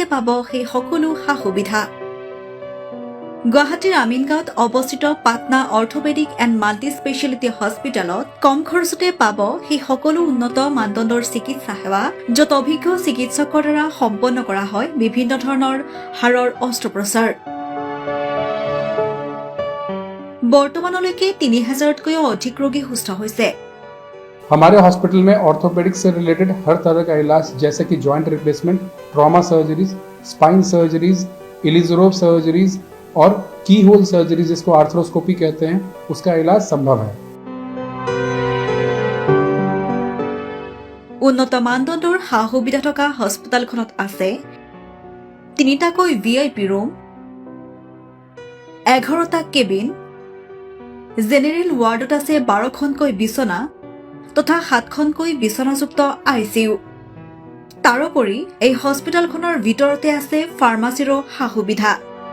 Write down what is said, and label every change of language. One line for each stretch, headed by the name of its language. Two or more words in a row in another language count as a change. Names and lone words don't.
Assamese: পাব সেই সকলো সা-সুবিধা গুৱাহাটীৰ আমিনগাঁৱত অৱস্থিত পাটনা অৰ্থপেডিক এণ্ড মাল্টি স্পেচিয়েলিটি হস্পিটেলত কম খৰচতে পাব সেই সকলো উন্নত মানদণ্ডৰ চিকিৎসা সেৱা য'ত অভিজ্ঞ চিকিৎসকৰ দ্বাৰা সম্পন্ন কৰা হয় বিভিন্ন ধৰণৰ হাড়ৰ অস্ত্ৰোপচাৰ বৰ্তমানলৈকে ৩,০০০তকৈও অধিক ৰোগী সুস্থ হৈছে
Hindi: हमारे हॉस्पिटल में ऑर्थोपेडिक से रिलेटेड हर तरह का इलाज जैसे कि
English: joint replacement, trauma surgeries, spine surgeries,
Hindi: इलिजोरोब सर्जरीज और
English: keyhole surgery
Hindi: जिसको आर्थ्रोस्कोपी कहते हैं उसका इलाज संभव है
Assamese: উন্নত মানদণ্ডৰ সা-সুবিধা থকা হস্পিটেলখনত আছে ৩টাকৈ VIP ৰুম 11টা কেবিন
English: general ward
Assamese: আছে 12খনকৈ বিছনা তথা 7খনকৈ বিছনাযুক্ত ICU তাৰোপৰি এই হস্পিটেলখনৰ ভিতৰতে আছে ফাৰ্মাচীৰো সা-সুবিধা